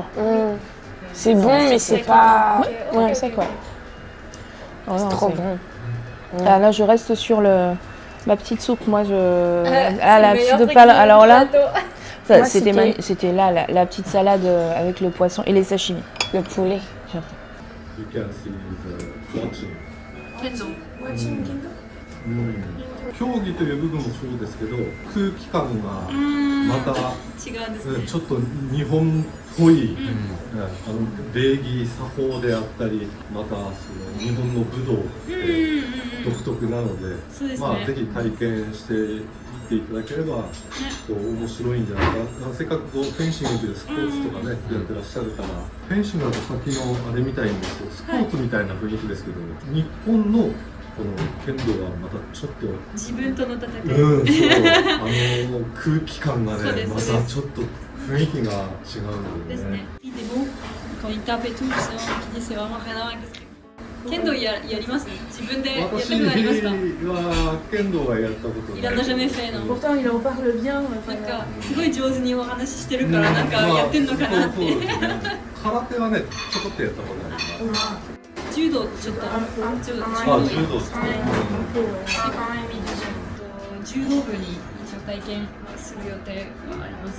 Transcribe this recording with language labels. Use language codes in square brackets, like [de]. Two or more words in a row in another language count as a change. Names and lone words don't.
[fr] C'est bon, mais c'est pas... Ouais, c'est quoi. C'est trop bon. Ah, là, je reste sur ma petite soupe. Moi, la petite de pal. Alors là, c'était là la petite salade avec le poisson et les sashimi. Le poulet. [en] You can see the watching. [ja] 競技という部分もそうですけど、空気感がまたちょっと日本っぽい、礼儀作法であったり、またその日本の武道って独特なので、ぜひ体験していっていただければ面白いんじゃないかな。せっかくフェンシングでスポーツとかねやってらっしゃるから、フェンシングだとさっきのあれみたいにスポーツみたいな雰囲気ですけど、日本のこの剣道はまたちょっと自分との戦い、そう空気感がねまたちょっと雰囲気が違うのでね。 [fr] Il était beau quand il tape et tout, c'est vraiment rien à voir avec ça. [ja] 剣道やります？自分でやったことありますか？は剣道はやったことない。 [fr] Il en a jamais fait, non? Pourtant, il en parle bien. [ja] なんかすごい上手にお話ししてるからなんかやってんのかなって。空手はねちょこっとやったことあります。柔道ちょっと柔道ですね。柔道部に一応体験する予定はありますね。